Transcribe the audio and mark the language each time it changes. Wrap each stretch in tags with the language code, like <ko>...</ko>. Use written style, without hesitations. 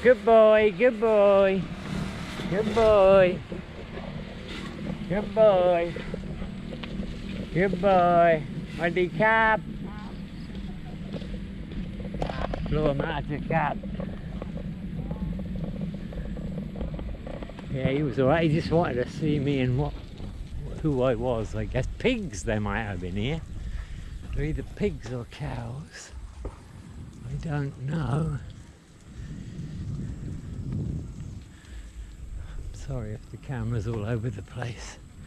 <en>Good boy, good boy, good boy, good boy, good boy.</en> <th>สวัสดีครับกลัวมากจะกัด</th> <en>Yeah, he was alright. He just wanted to see me and who I was, I guess. Pigs there might have been here. They're either pigs or cows. I don't know. I'm sorry if the camera's all over the place.</en>